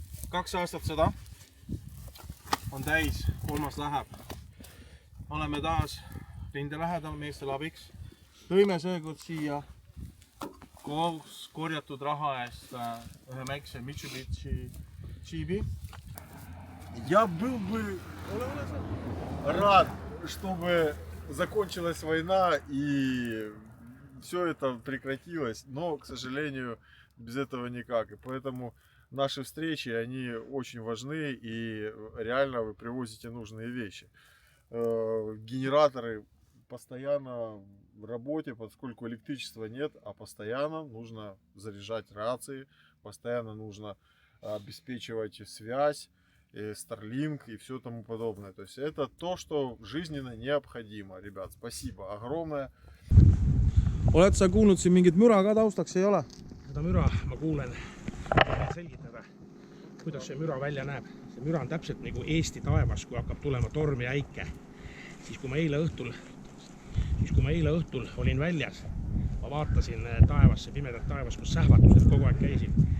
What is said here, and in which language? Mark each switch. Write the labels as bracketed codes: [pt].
[et] 2 aastat seda on täis, 3. läheb. Oleme taas rinde lähedal meestel abiks. Tõime seekord siia koos korjatud raha eest ühe väikse Mitsubishi Jeepi. [ru] Я был бы рад, чтобы закончилась война и все это прекратилось, но, к сожалению, без этого никак. И поэтому наши встречи, они очень важны, и реально вы привозите нужные вещи. Генераторы постоянно в работе, поскольку электричества нет, а постоянно нужно заряжать рации, постоянно нужно обеспечивать связь, Starlink и все тому подобное. То есть это то, что жизненно необходимо. Ребят, спасибо огромное. [et] Oled sa kuulnud siin mingit müra ka taustaks, ei ole? Seda müra ma kuulen selgitada, kuidas see müra välja näeb. See müra on täpselt nagu Eesti taevas, kui hakkab tulema torm ja äike. Siis kui ma eile õhtul olin väljas, ma vaatasin taevasse, pimedat taevas, kus sähvatused kogu aeg käisid.